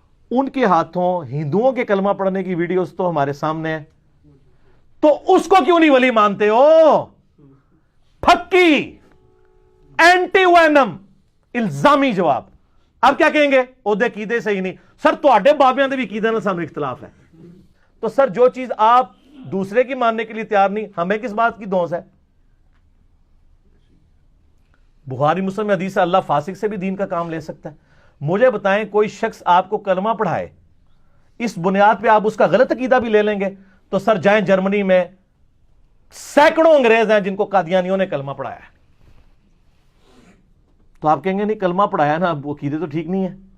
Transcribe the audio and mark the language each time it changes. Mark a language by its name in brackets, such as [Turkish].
[Urdu] ان کے ہاتھوں ہندوؤں کے کلمہ پڑھنے کی ویڈیوز تو ہمارے سامنے ہے, تو اس کو کیوں نہیں ولی مانتے ہو؟ پھکی اینٹی وینم الزامی جواب. اب کیا کہیں گے؟ عہدے قیدے صحیح نہیں. [Punjabi] سر تواڈے بابیاں دے بھی قیدے نال سانوں اختلاف ہے. [Urdu] تو سر جو چیز آپ دوسرے کی ماننے کے لیے تیار نہیں, ہمیں کس بات کی دھونس ہے؟ بخاری مسلم حدیث ہے اللہ فاسق سے بھی دین کا کام لے سکتا ہے. مجھے بتائیں کوئی شخص آپ کو کلمہ پڑھائے, اس بنیاد پہ آپ اس کا غلط عقیدہ بھی لے لیں گے, تو سر جائیں جرمنی میں سینکڑوں انگریز ہیں جن کو قادیانیوں نے کلمہ پڑھایا ہے, تو آپ کہیں گے نہیں کلمہ پڑھایا نا, وہ عقیدے تو ٹھیک نہیں ہے.